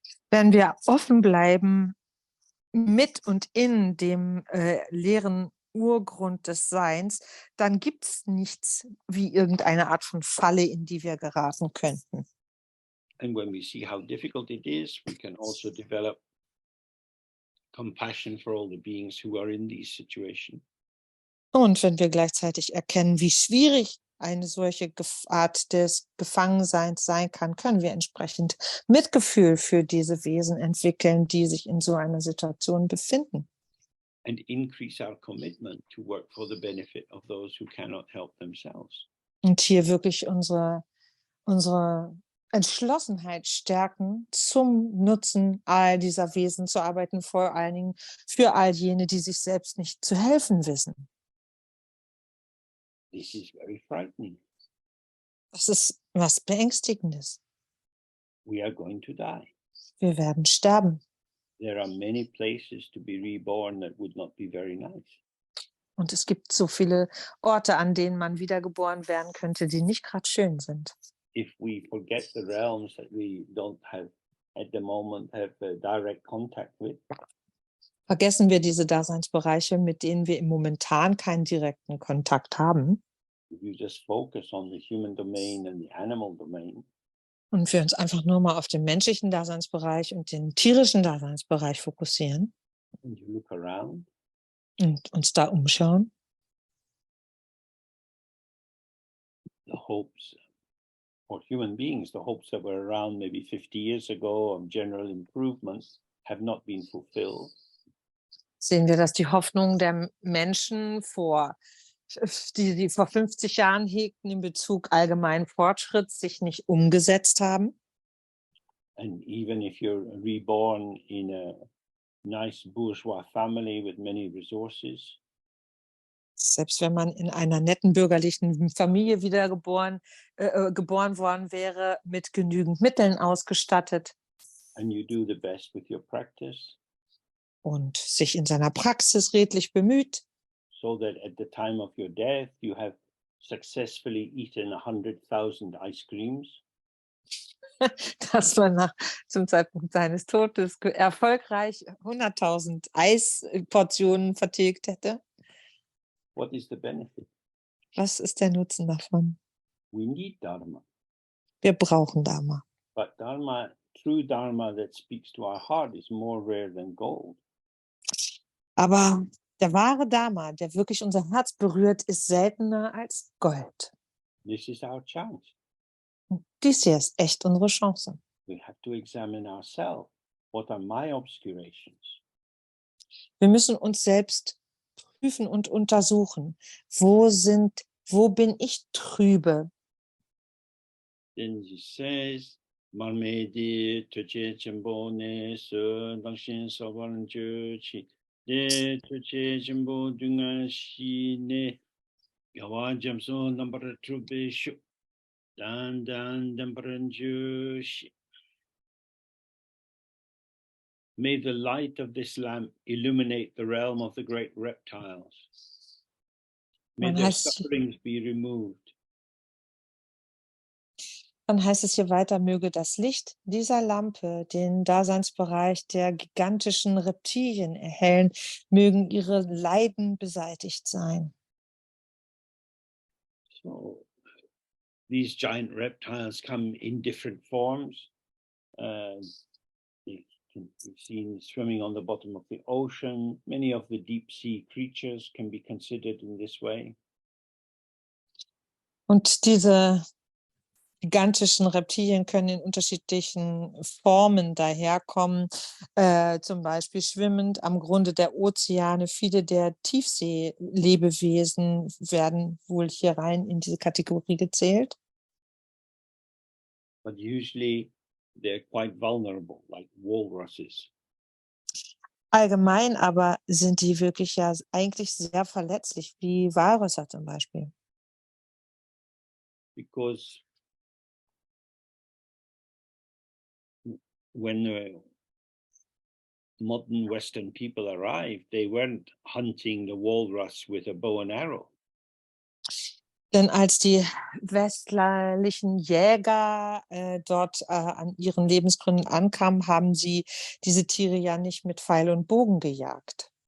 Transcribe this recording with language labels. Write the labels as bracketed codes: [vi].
[de] Wenn wir offen bleiben mit und in dem leeren Urgrund des Seins, dann gibt es nichts wie irgendeine Art von Falle, in die wir geraten könnten. [en] And when we see how difficult it is, we can also develop compassion for all the beings who are in these situations. [de] Und wenn wir gleichzeitig erkennen, wie schwierig eine solche Art des Gefangenseins sein kann, können wir entsprechend Mitgefühl für diese Wesen entwickeln, die sich in so einer Situation befinden. [en] And increase our commitment to work for the benefit of those who cannot help themselves. [de] Und hier wirklich unsere Entschlossenheit stärken, zum Nutzen all dieser Wesen zu arbeiten, vor allen Dingen für all jene, die sich selbst nicht zu helfen wissen. [en] This is very frightening. [de] Das ist was Beängstigendes. [en] We are going to die. [de] Wir werden sterben. [en] There are many places to be reborn that would not be very nice. [de] Und es gibt so viele Orte, an denen man wiedergeboren werden könnte, die nicht gerade schön sind. [en] If we forget the realms that we don't have at the moment have direct contact with, [de] Vergessen wir diese Daseinsbereiche, mit denen wir im Momentan keinen direkten Kontakt haben. [en] if you just focus on the human domain and the animal domain, [de] Und wir uns einfach nur mal auf den menschlichen Daseinsbereich und den tierischen Daseinsbereich fokussieren [en] and you look around, [de] und uns da umschauen, [en] the hopes for human beings, the hopes that were around maybe 50 years ago of general improvements have not been fulfilled. [de] sehen wir, dass die Hoffnungen der Menschen die vor 50 Jahren hegten in Bezug allgemeinen Fortschritt, sich nicht umgesetzt haben. [en] And even if you're reborn in a nice bourgeois family with many resources, [de] Selbst wenn man in einer netten bürgerlichen Familie geboren worden wäre, mit genügend Mitteln ausgestattet [en] and you do the best with your practice, [de] und sich in seiner Praxis redlich bemüht, [en] so that at the time of your death, you have successfully eaten 100,000 ice creams. [de] Dass man zum Zeitpunkt seines Todes erfolgreich 100.000 Eisportionen vertilgt hätte. [en] What is the benefit? [de] Was ist der Nutzen davon? [en] We need Dharma. [de] Wir brauchen Dharma. [en] But Dharma, true Dharma that speaks to our heart is more rare than gold. [de] Aber der wahre Dharma, der wirklich unser Herz berührt, ist seltener als Gold. [en] This is our chance. [de] Dies hier ist echt unsere Chance. [en] We have to examine ourselves. What are my obscurations? [de] Wir müssen uns selbst prüfen und untersuchen. Wo bin ich trübe? [en] Then he says, Marmedi Tuche Chembone Su Dangshin Sobaran Juchi De Tuche Chembo Dunga Shi Ne Yawa Jamso Number Trube Shu Dan Dambaran Jushi. May the light of this lamp illuminate the realm of the great reptiles. May their sufferings be removed. [de] Dann heißt es hier weiter, möge das Licht dieser Lampe den Daseinsbereich der gigantischen Reptilien erhellen, mögen ihre Leiden beseitigt sein. [en] So, these giant reptiles come in different forms. They can be seen swimming on the bottom of the ocean. Many of the deep sea creatures can be considered in this way. [de] Und diese gigantischen Reptilien können in unterschiedlichen Formen daherkommen, zum Beispiel schwimmend am Grunde der Ozeane. Viele der Tiefseelebewesen werden wohl hier rein in diese Kategorie gezählt. [en] But usually they're quite vulnerable, like walruses. [de] Allgemein aber sind die wirklich ja eigentlich sehr verletzlich, wie Walrösser zum Beispiel. [en] Because when modern Western people arrived, they weren't hunting the walrus with a bow and arrow. [de] Denn als die westlichen Jäger dort an ihren Lebensgründen ankamen, haben sie diese Tiere ja nicht mit Pfeil und Bogen gejagt.